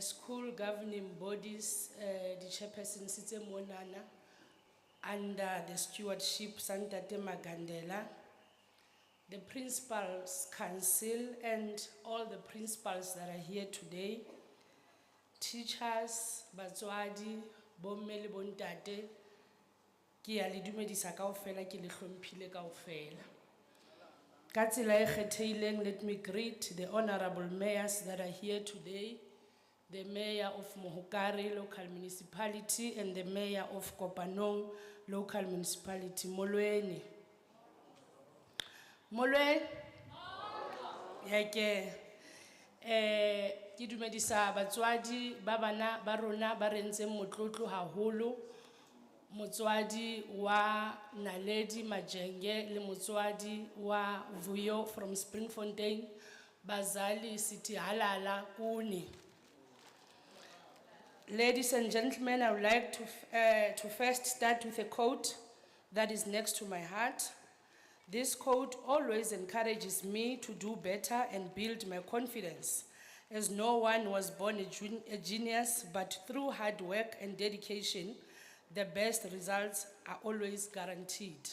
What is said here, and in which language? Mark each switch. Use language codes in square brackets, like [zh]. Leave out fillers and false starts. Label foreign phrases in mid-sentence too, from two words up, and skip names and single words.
[en] school governing bodies, the chairperson Sitze Monana, under the stewardship Santate Magandela, the Principals Council and all the principals that are here today, teachers, [st] batswadi, bomme le bontate, ki a le dumedisa kaofela, ki le hlomphile kaofela. Ka tsela e kgethehileng, [en] let me greet the honorable mayors that are here today, the mayor of Mohokare local municipality and the mayor of Kopanong local municipality. Molweni. [st] Molwe yake ki dumedisa batswadi ba bana ba rona ba rentseng motlotlo haholo, motswadi wa Naledi Majenge le motswadi wa Vuyo from Springfontein, bazali City Halala Kuni. [en] Ladies and gentlemen, I would like to first start with a quote that is next to my heart. This quote always encourages me to do better and build my confidence, as no one was born a genius, but through hard work and dedication, the best results are always guaranteed.